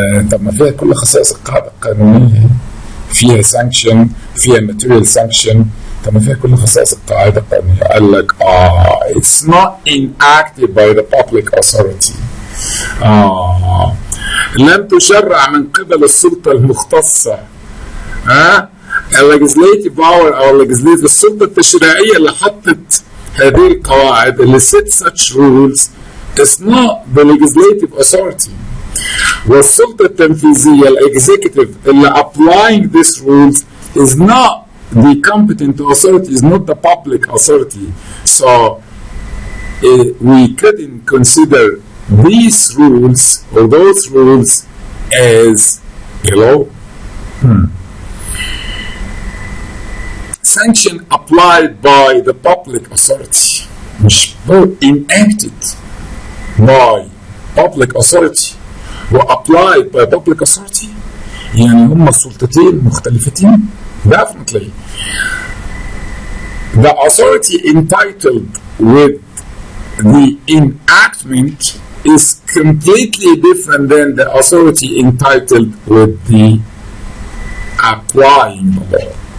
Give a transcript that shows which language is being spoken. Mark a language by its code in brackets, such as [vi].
[ar] طب ما فيها كل خصائص القاعدة القانونية، فيها sanction، فيها material sanction. طب ما فيها كل خصائص القاعدة القانونية. قال لك [en] it's not enacted by the public authority. [ar] لم تشرع من قبل السلطة المختصة. [en] legislative power [ar] او [en] legislative، [ar] السلطة التشريعية اللي حطت هذه القواعد اللي [en] set such rules is not the legislative authority. [ar] والسلطة التنفيذية الاكزيكتيف اللي [en] applying these rules is not the competent authority, is not the public authority. So we couldn't consider these rules or those rules as a law. Sanction applied by the public authority, [ar] مش [en] enacted by public authority وapplied by public authority. [ar] يعني هما السلطتين مختلفتين. [en] Definitely. The authority entitled with the enactment is completely different than the authority entitled with the applying the law.